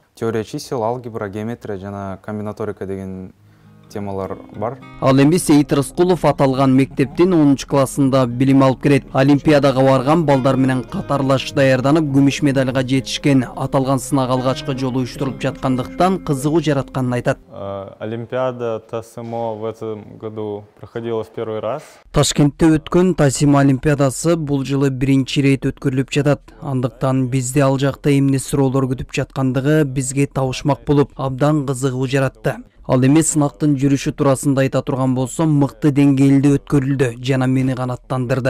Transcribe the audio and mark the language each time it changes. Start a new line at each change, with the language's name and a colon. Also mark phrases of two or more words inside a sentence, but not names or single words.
Russian: Теория чисел,
Kyrgyz: алгебра, геометрия жана комбинаторика деген темалар бар. Ал эми Сейит Рыскулов аталган мектептин 10-классында билим алып келет. Олимпиадага барган балдар менен катарлаш даярданып, күмүш медальга жетишкен. Аталган сынак алгачкы жолу уюштурулуп жаткандыктан кызыгуу жаратканын айтат.
Russian: Олимпиада ТАСИМО в этом году проходила в первый раз.
Kyrgyz: Ташкентте өткөн ТАСИМО олимпиадасы бул жылы биринчи рет өткөрүлүп жатат. Андыктан бизде ал жакта эмне суроолор күтүп жаткандыгы бизге табышмак болуп, абдан кызыгуу жаратты. Ал эми сынактын жүрүшү туурасында айта турган болсом, мыкты деңгээлде өткөрүлдү жана мени канаттандырды.